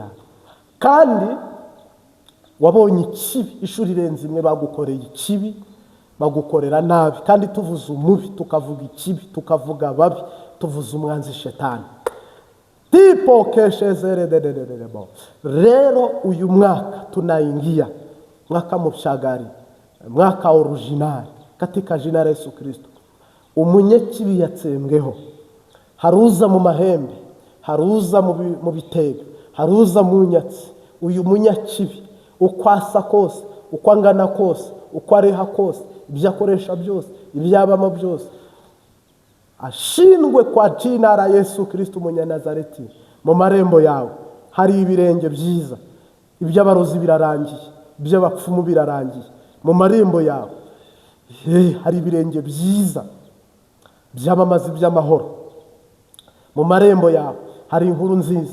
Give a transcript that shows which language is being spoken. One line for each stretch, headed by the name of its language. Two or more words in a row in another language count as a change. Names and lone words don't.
Kinyarwanda: Kandi wabonye ikibi ishuri renze imwe, bagukoreye ikibi, bagukorera nabi. Kandi tuvuze umubi, tukavuga ikibi, tukavuga babi, tuvuze umwanzi shetani. Tipo keshezerederebo. Rero uyu mwaka
Swahili: tunaingia mwaka mshagari, mwaka original katika jina la Yesu Kristo.
Kinyarwanda: Umunyakibi yatsembweho. Haruza mu mahembe, haruza mu bitego, haruza mu nyatsi. Uyu munyakibi uko asa kose, uko angana kose, uko areha kose, ibyo akoresha byose, ibyabamo byose,
Swahili: ashindwe kwa jina la Yesu Kristo Umunyanazareti.
Kinyarwanda: Mu marembo yawe hari ibirenge byiza. Iby'abarozi birarangiye, iby'abapfumu birarangiye. Mu marembo yawe hari ibirenge byiza byamamaza iby'amahoro. Mu marembo yawe hari inkuru nziza.